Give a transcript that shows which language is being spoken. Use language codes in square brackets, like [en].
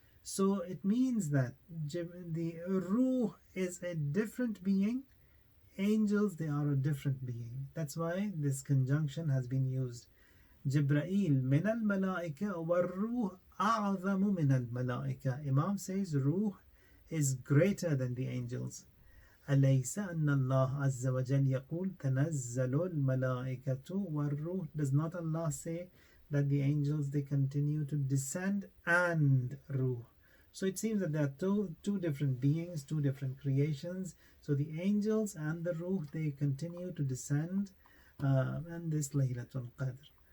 [en] So it means that the ruh is a different being, angels, they are a different being. That's why this conjunction has been used. [ar] Jibraeel min al malaika wa ruh a'zamu min al malaika. [en] Imam says ruh is greater than the angels. [ar] أليس أن الله عز وجل يقول تنزل الملائكة والروح? [en] Does not Allah say that the angels, they continue to descend, and ruh? So it seems that there are two different beings, two different creations. So the angels and the ruh, they continue to descend, and this Laylatul Qadr.